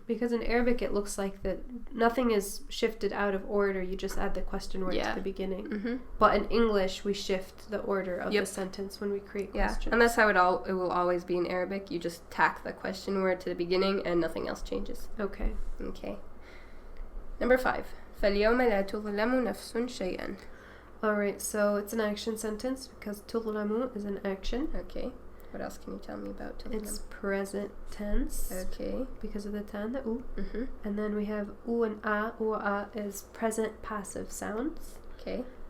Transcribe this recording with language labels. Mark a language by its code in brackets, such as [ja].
[en] Because in Arabic it looks like that nothing is shifted out of order. You just add the question word to the beginning. But in English we shift the order of the sentence when we create questions. And that's how it will always be in Arabic. You just tack the question word to the beginning and nothing else changes. Okay. Number 5. [ar] فَالْيَوْمَ لَا تُظْلَمُ نَفْسٌ شَيْئًا. [en] Alright, so it's an action sentence because تظلم is an action. Okay. What else can you tell me about تظلم? It's present tense. Okay. Because of the tan, the u. Mm-hmm. And then we have u and a. U and a is present passive sounds. Okay.